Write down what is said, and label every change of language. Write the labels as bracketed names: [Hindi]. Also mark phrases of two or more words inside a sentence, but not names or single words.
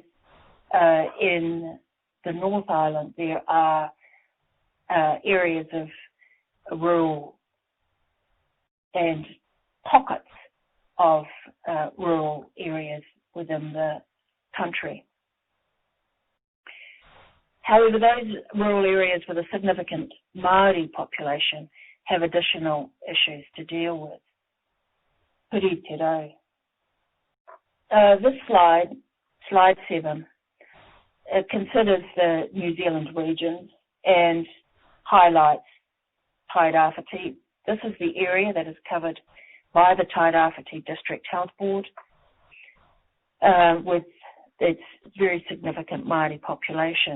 [English] In the North Island there are areas of rural and pockets of rural areas within the country. However, those rural areas with a significant Māori population have additional issues to deal with. [Māori] Puri te rau. [English] This slide 7, considers the New Zealand regions and highlights Tairāwhiti. This is the area that is covered by the Tairāwhiti District Health Board, with its very significant Māori population.